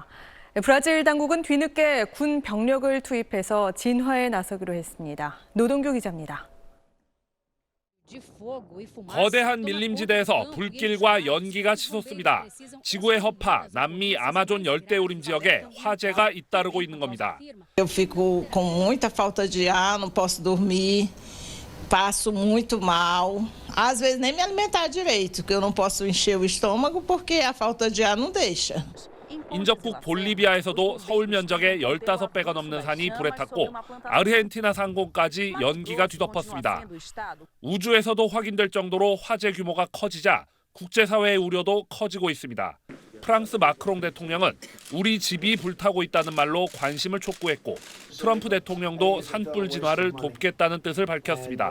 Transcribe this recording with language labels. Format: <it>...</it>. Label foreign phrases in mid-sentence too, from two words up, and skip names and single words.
<ko>브라질 당국은 뒤늦게 군 병력을 투입해서 진화에 나서기로 했습니다. 노동규 기자입니다. 거대한 밀림지대에서 불길과 연기가 치솟습니다. 지구의 허파, 남미 아마존 열대우림 지역에 화재가 잇따르고 있는 겁니다.</ko> <pt>Eu fico com muita falta de ar, não posso dormir, passo muito mal. Às vezes nem me alimentar direito, porque eu não posso encher o estômago porque a falta de ar não deixa.</pt> <ko>인접국 볼리비아에서도 서울 면적의 15배가 넘는 산이 불에 탔고 아르헨티나 상공까지 연기가 뒤덮었습니다. 우주에서도 확인될 정도로 화재 규모가 커지자 국제사회의 우려도 커지고 있습니다. 프랑스 마크롱 대통령은 우리 집이 불타고 있다는 말로 관심을 촉구했고 트럼프 대통령도 산불 진화를 돕겠다는 뜻을 밝혔습니다.</ko>